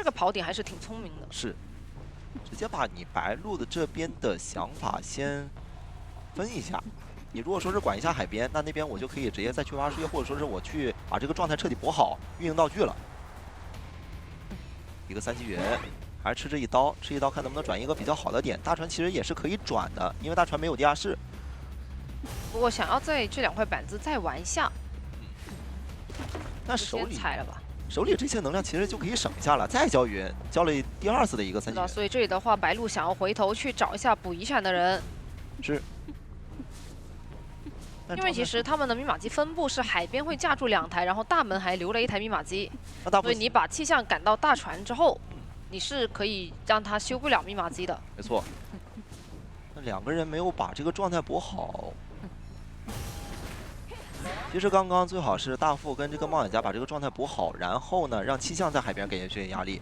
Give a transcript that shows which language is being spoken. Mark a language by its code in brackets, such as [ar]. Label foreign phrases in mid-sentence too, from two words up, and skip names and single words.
[zh] 這個跑點還是挺聰明的。是。直接把你白鹿的這邊的想法先分一下。你如果說是管一下海邊，那邊我就可以直接再去挖樹葉，或者說是我去把這個狀態徹底補好，運營道具了。一個3級元，還是吃這一刀，吃一刀看能不能轉一個比較好的點。大船其實也是可以轉的，因為大船沒有地下室。不过想要在这2塊板子再玩一下，那手里踩了吧。手里这些能量其实就可以省下了，再交云，交了第2次的一个3级云。所以这里的话，白鹿想要回头去找一下补遗产的人。是。因为其實他們的密碼機分布是海邊會架住2台，然後大門還留了1台密碼機。所以你把氣象趕到大船之後，你是可以讓他修不了密碼機的。沒錯。那2個人沒有把這個狀態補好。其實剛剛最好是大副跟這個冒險家把這個狀態補好，然後呢讓氣象在海邊給人一些壓力。